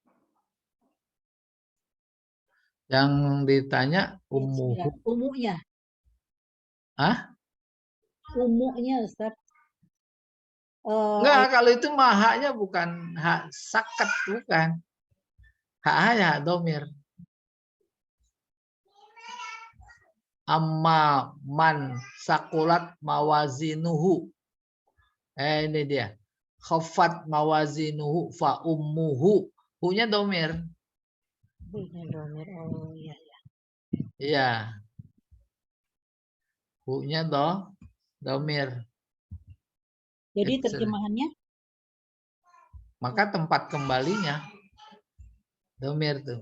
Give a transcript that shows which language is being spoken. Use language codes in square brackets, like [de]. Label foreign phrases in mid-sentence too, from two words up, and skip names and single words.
[id] Yang ditanya umuhu. Umunya. Hah? Umunya Ustaz. Enggak, kalau itu mah haknya bukan hak sakat, bukan. Hak domir. [ar] أما من ثقلت موازينه. [id] Ini dia. [ar] خفت موازينه فأمه. [id] Hu-nya domir. Oh iya. Iya. Hu-nya domir. Jadi terjemahannya? Maka tempat kembalinya domir tuh.